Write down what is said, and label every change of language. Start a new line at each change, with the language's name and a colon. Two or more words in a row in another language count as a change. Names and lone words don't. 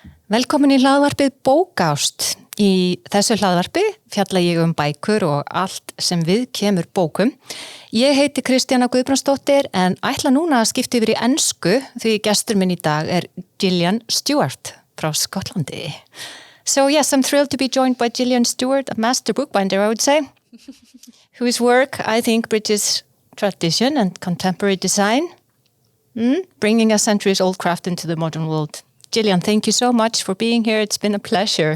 Icelandic: Velkomin í hlaðvarpið Bókást. Í þessu hlaðvarpi fjalla ég bækur og allt sem við kemur bókum. Ég heiti Kristjana Guðbrandsdóttir en ætla núna að skipta yfir í ensku því gestur minn í dag Gillian Stewart frá Skotlandi.
English: So yes, I'm thrilled to be joined by Gillian Stewart, a master bookbinder, I would say, whose work I think bridges tradition and contemporary design, bringing a centuries-old craft into the modern world. Gillian, thank you so much for being here. It's been a pleasure.